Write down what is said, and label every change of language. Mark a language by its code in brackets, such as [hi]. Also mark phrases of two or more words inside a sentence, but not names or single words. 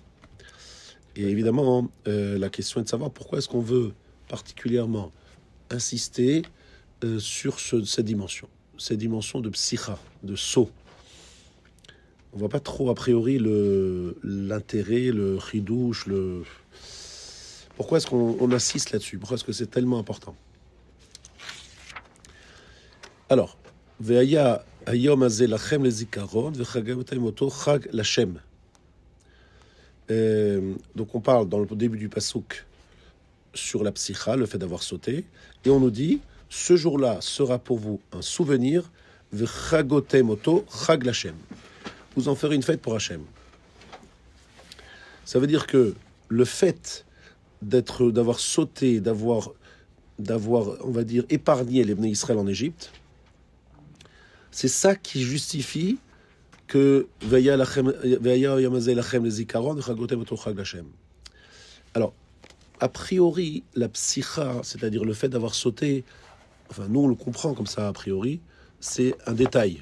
[fr] Et évidemment, la question est de savoir pourquoi est-ce qu'on veut particulièrement insister sur cette dimension de Psicha, de saut. On voit pas trop a priori l'intérêt, le chidouche, Pourquoi est-ce qu'on insiste là-dessus? Pourquoi est-ce que c'est tellement important? Alors, [he] והיה היום הזה לכם לזכרון וחגותם אותו חג לכם. [fr] Donc on parle dans le début du pasuk sur la psicha, le fait d'avoir sauté, et on nous dit ce jour-là sera pour vous un souvenir, [he] וחגותם אותו חג לכם. [fr] Vous en ferez une fête pour Hachem. Ça veut dire que le fait d'avoir sauté, d'avoir, on va dire, épargné les Bnei Israël en Égypte, c'est ça qui justifie que alors, a priori, la psicha, c'est-à-dire le fait d'avoir sauté, enfin, nous on le comprend comme ça a priori, c'est un détail.